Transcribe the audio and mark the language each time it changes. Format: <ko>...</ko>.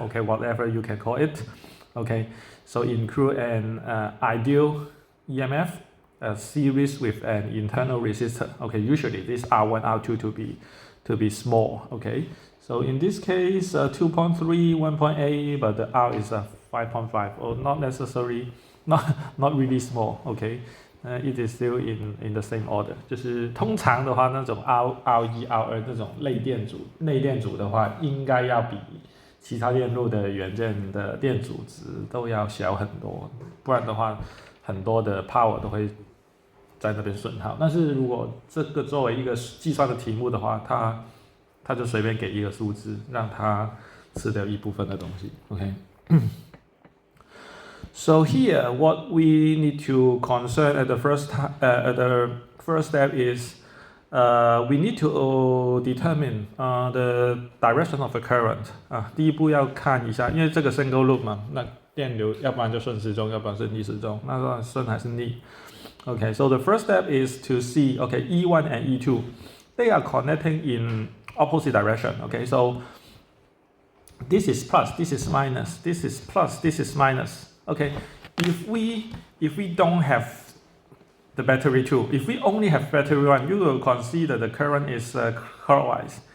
<en>Okay, whatever you can call it. Okay, so include an ideal EMF series with an internal resistor. Okay, usually this R1, R2 to be small. Okay, so in this case 2.3, 1.8, but the R is 5.5, or not necessarily not really small, okay. It is still in the same order.</en> <zh>就是通常的话，那种 R1、R2 那种内电阻的话，应该要比其他电路的元件的电阻值都要小很多，不然的话，很多的 power 都会在那边损耗。但是如果这个作为一个计算的题目的话，它就随便给一个数字，让它吃掉一部分的东西。 OK。</zh> <en>So here, what we need to concern at the first step is we need to determine the direction of the current.</en> <zh>第一步要看一下，因为这个</zh> <en>single loop</en> <zh>嘛，那电流要不然就顺时钟，要不然是逆时钟，那当然顺还是逆。</zh> <en>Okay, so the first step is to see, okay, E1 and E2, they are connecting in opposite direction. Okay, so this is plus, this is minus, this is plus, this is minus. Okay, if we don't have the battery 2, if we only have battery 1, you will consider the current is clockwise.</en>